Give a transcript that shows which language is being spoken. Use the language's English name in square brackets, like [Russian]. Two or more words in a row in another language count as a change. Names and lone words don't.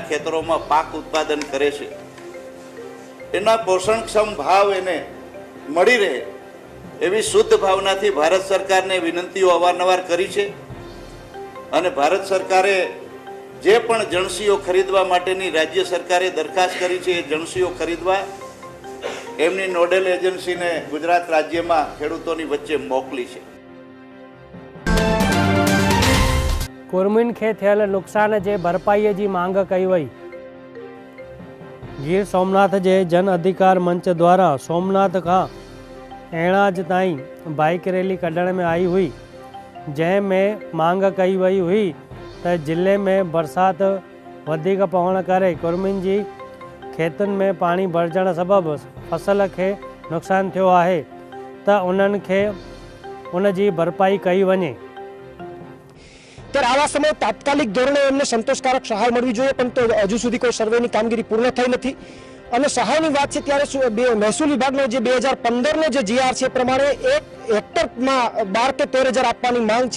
[Gujarati] ખેતરોમાં પાક ઉત્પાદન કરે છે એના પોષણક્ષમ ભાવ એને મળી રહે એવી શુદ્ધ ભાવનાથી ભારત સરકારને વિનંતીઓ અવારનવાર કરી છે અને ભારત સરકારે જે પણ જણસીઓ ખરીદવા માટેની રાજ્ય સરકારે દરખાસ્ત કરી છે એ જણસીઓ ખરીદવા એમની [English] nodal agencyને [Gujarati] ગુજરાત રાજ્યમાં ખેડૂતોની વચ્ચે મોકલી છે। [Sindhi] कुर्मिन खे थियल नुक़सान जे भरपाईअ जी मांग कई वई। गिर सोमनाथ जे जन अधिकार मंच द्वारा सोमनाथ खां एणाज ताईं बाइक रैली कढण में आई हुई, जंहिंमें मांग कई वई हुई त ज़िले में बरसात वधीक पवण करे कुर्मिन जी खेतुनि में पाणी भरजण सबबि फसल खे नुक़सानु थियो आहे त उन्हनि खे उन जी भरपाई कई वञे। [Gujarati] ત્યારે આવા સમયે તાત્કાલિક ધોરણે એમને સંતોષકારક સહાય મળવી જોઈએ, પણ તો હજુ સુધી કોઈ સર્વેની કામગીરી પૂર્ણ થઈ નથી। અને સહાયની વાત છે ત્યારે મહેસૂલ વિભાગનો જે 2015નો જે જીઆર છે એ પ્રમાણે 1 હેક્ટરમાં 12 કે 13,000 આપવાની માંગ છે।